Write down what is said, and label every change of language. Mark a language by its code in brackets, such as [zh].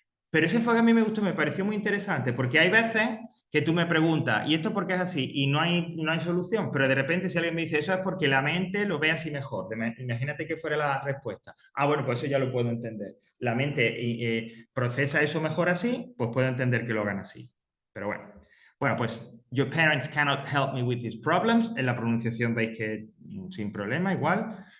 [es] Pero ese enfoque a mí me gustó, me pareció muy interesante, porque hay veces que tú me preguntas, ¿y esto por qué es así? Y no hay solución, pero de repente si alguien me dice, eso es porque la mente lo ve así mejor. Imagínate que fuera la respuesta. Ah, bueno, pues eso ya lo puedo entender. La mente procesa eso mejor así, pues puedo entender que lo hagan así. Pero bueno. Bueno, pues, [en] your parents cannot help me with these problems. [es] En la pronunciación veis que sin problema, igual.